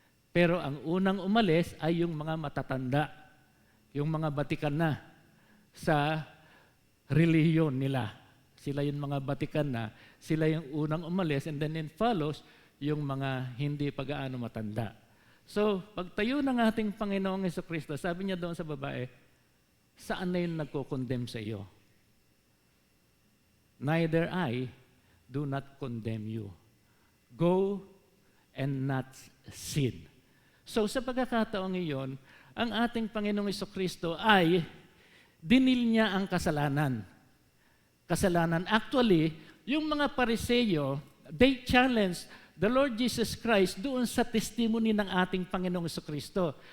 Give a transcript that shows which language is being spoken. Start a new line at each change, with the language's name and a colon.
Filipino: Pero ang unang umalis ay yung mga matatanda, yung mga batikan na sa relihiyon nila. Sila yung mga batikan na, sila yung unang umalis,
English: and then follows
Filipino: yung mga hindi pag-aano matanda. So, pagtayo ng ating Panginoong Hesukristo, sabi niya doon sa babae, saan na yung nagko-condemn sa iyo?
English: Neither I do not condemn you. Go and not sin.
Filipino: So sa pagkakataong iyon, ang ating Panginoong Hesukristo ay dinil niya ang kasalanan. Actually, yung mga Pariseo,
English: they challenged the Lord Jesus Christ
Filipino: doon sa testimony ng ating Panginoong Hesukristo.